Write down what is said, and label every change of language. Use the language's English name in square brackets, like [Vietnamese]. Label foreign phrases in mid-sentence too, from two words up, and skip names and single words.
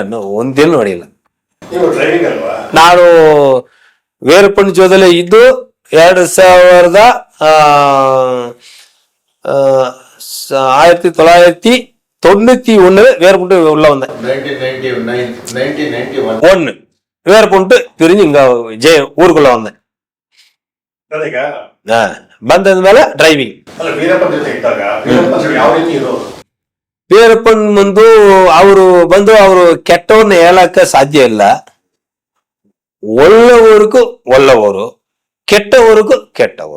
[Kannada] ಒಂದಿನ ನೋಡಿಲ್ಲ. ನಾನು ವೀರಪ್ಪನ ಜೋದಲ್ಲಿ ಇದ್ದು 1991 [Tamil] வேறுபட்டு உள்ள வந்தேன். 1991 வேறுபட்டு பிரிஞ்சு இங்க ஊருக்குள்ள வந்தேன். [Kannada] ಬಂದದ ಮೇಲೆ ಡ್ರೈವಿಂಗ್. ವೀರಪ್ಪನ್ ಮುಂದು ಅವರು ಕೆಟ್ಟವ್ರನ್ನ ಹೇಳಕ್ಕೆ ಸಾಧ್ಯ ಇಲ್ಲ. ಒಳ್ಳೆಯವರಿಗೂ ಒಳ್ಳೆಯವರು, ಕೆಟ್ಟವರಿಗೂ ಕೆಟ್ಟವರು.